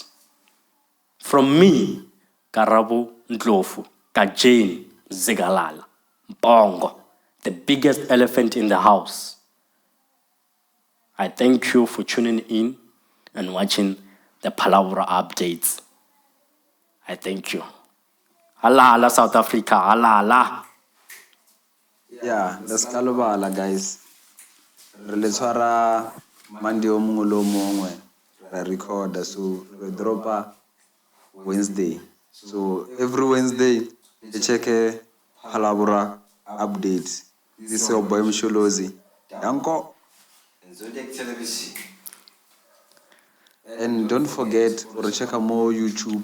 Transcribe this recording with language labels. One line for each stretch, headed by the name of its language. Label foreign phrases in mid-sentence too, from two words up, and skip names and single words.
English: From me, Karabo Ndlovu, Kajane Zigalala, Bongo, the biggest elephant in the house. I thank you for tuning in and watching the Phalaborwa updates. I thank you. Halala South Africa, halala. Yeah, that's Kalobala, guys.
Northern Sotho: Re tshwara Monday o mongwe le o mongwe ra recorda, so re dropa Wednesday.
English: So every Wednesday we check a Phalaborwa update. This is your boy Msholozi. Yanko. And Zodiac Television. And don't forget to check out more YouTube